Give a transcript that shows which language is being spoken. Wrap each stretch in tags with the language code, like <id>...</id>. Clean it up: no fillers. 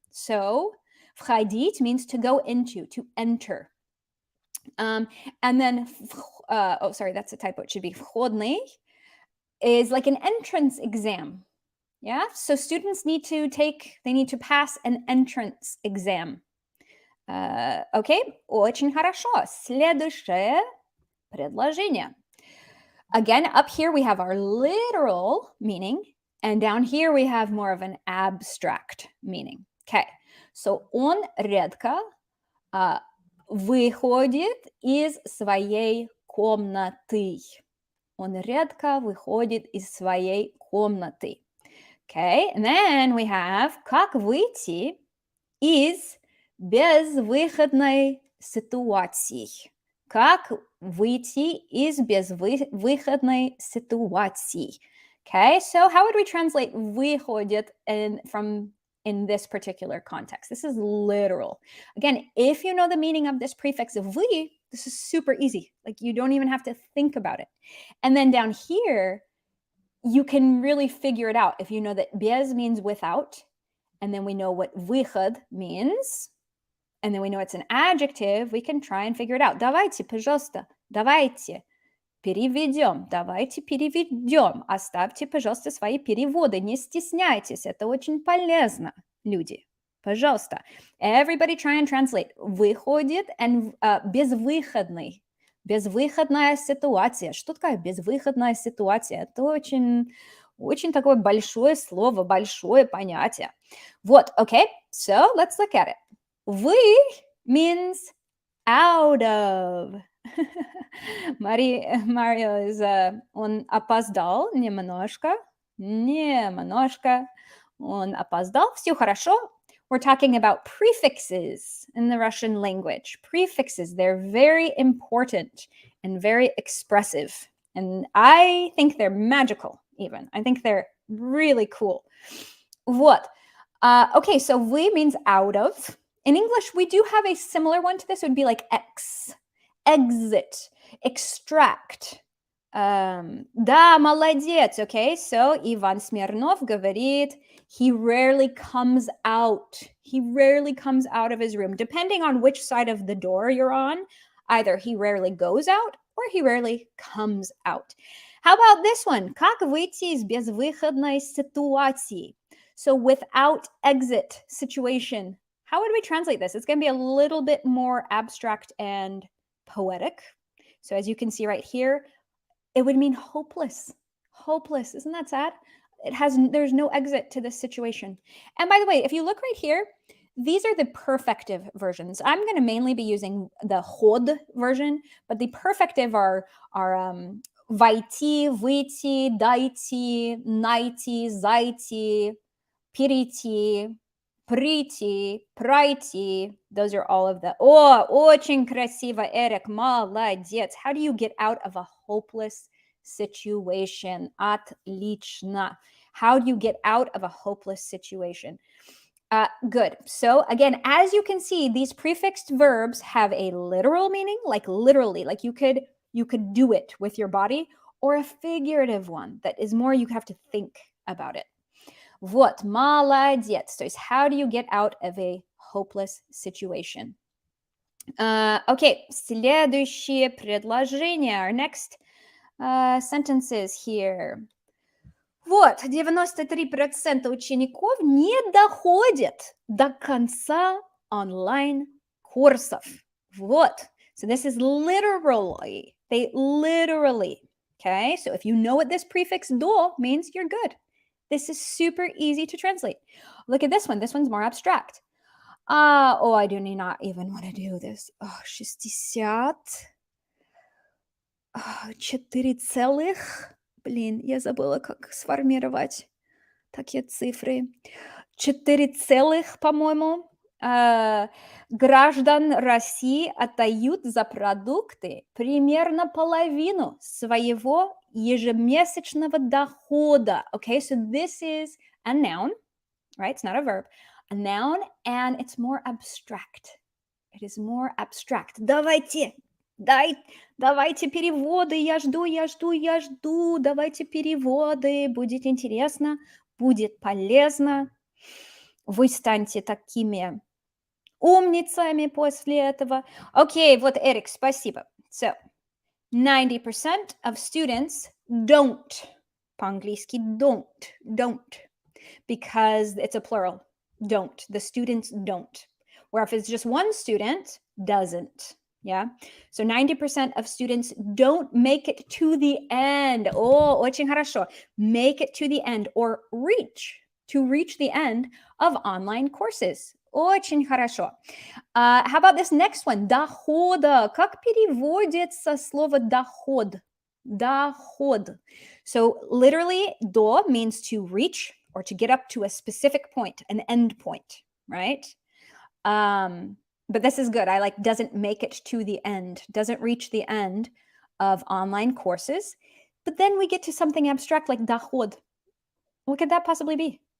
<en>So входить means to go into, to enter. And then, oh, sorry, that's a typo. It should be входный is like an entrance exam. Yeah, so students need to pass an entrance exam.</en> <ru>Okay, очень хорошо. Следующее предложение.</ru> <en>Again, up here we have our literal meaning, and down here we have more of an abstract meaning.</en> <ru>Okay, so он редко выходит из своей комнаты. Он редко выходит из своей комнаты.</ru> <en>Okay, and then we have</en> <ru>как выйти из безвыходной ситуации. Как выйти из безвыходной ситуации.</ru> <en>Okay, so how would we translate выходит in this particular context? This is literal. Again, if you know the meaning of this prefix of вы, this is super easy. Like you don't even have to think about it. And then down here, you can really figure it out if you know that без means without, and then we know what выход means, and then we know it's an adjective, we can try and figure it out.</en> <ru>Давайте, пожалуйста, давайте переведем, давайте переведем. Оставьте, пожалуйста, свои переводы, не стесняйтесь, это очень полезно, люди. Пожалуйста.</ru> <en>Everybody try and translate.</en> <ru>Выходит and безвыходный. Безвыходная ситуация. Что такое безвыходная ситуация? Это очень, очень такое большое слово, большое понятие.</ru> <en>Вот, okay, so let's look at it. Вы means out of. Mario is,</en> <ru>он опоздал немножко, он опоздал. Все хорошо.</ru> <en>We're talking about prefixes in the Russian language. Prefixes, they're very important and very expressive. And I think they're magical even. I think they're really cool.</en> <ru>Вот.</ru> <en>Okay, so вы means out of. In English, we do have a similar one to this. It would be like exit, extract.</en> <ru>Да, молодец, okay?</ru> <en>So Иван Смирнов говорит, he rarely comes out. He rarely comes out of his room. Depending on which side of the door you're on, either he rarely goes out or he rarely comes out. How about this one? Как выйти из безвыходной ситуации? So without exit situation. How would we translate this? It's going to be a little bit more abstract and poetic. So as you can see right here, it would mean hopeless. Hopeless. Isn't that sad? There's no exit to this situation. And by the way, if you look right here, these are the perfective versions. I'm going to mainly be using the ход version, but the perfective are войти, выйти, дойти, найти, зайти, перейти, прийти, пройти. Those are all of the.</en> <ru>Oh, очень красиво, Эрик, молодец.</ru> <en>How do you get out of a hopeless situation?</en> <ru>Отлично.</ru> <en>How do you get out of a hopeless situation? Good. So again, as you can see, these prefixed verbs have a literal meaning, like literally, like you could do it with your body, or a figurative one that is more you have to think about it.</en> <ru>Вот, молодец. То есть,</ru> <en>how do you get out of a hopeless situation? Okay,</en> <ru>следующее предложение.</ru> <en>Our next sentences here.</en> <ru>Вот, 93% учеников не доходят до конца онлайн-курсов.</ru> <en>Вот. So this is literally. They literally. Okay, so if you know what this prefix do means, you're good. This is super easy to translate. Look at this one. This one's more abstract. Oh, I do not even want to do this.</en> <ru>Oh, 4 целых. Блин, я забыла, как сформировать такие цифры. 4 целых, по-моему, граждан России отдают за продукты примерно половину своего ежемесячного дохода.</ru> <en>Okay, so this is a noun, right? It's not a verb. A noun, and it's more abstract. It is more abstract.</en> <ru>Давайте переводы. Я жду. Давайте переводы. Будет интересно, будет полезно. Вы станете такими умницами после этого. Окей, вот Эрик, спасибо.</ru> <en>So, 90% of students don't.</en> <ru>По-английски</ru> <en>don't. Because it's a plural. Don't. The students don't. Where if it's just one student, doesn't. Yeah. So 90% of students don't make it to the end.</en> <ru>Oh, очень хорошо.</ru> <en>Make it to the end or to reach the end of online courses.</en> <ru>Очень хорошо.</ru> <en>How about this next one? Дохода.</en> <ru>Как переводится слово доход? Доход.</ru> <en>So literally, до means to reach or to get up to a specific point, an end point, right? But this is good. I like doesn't make it to the end, doesn't reach the end of online courses. But then we get to something abstract like доход. What could that possibly be?</en>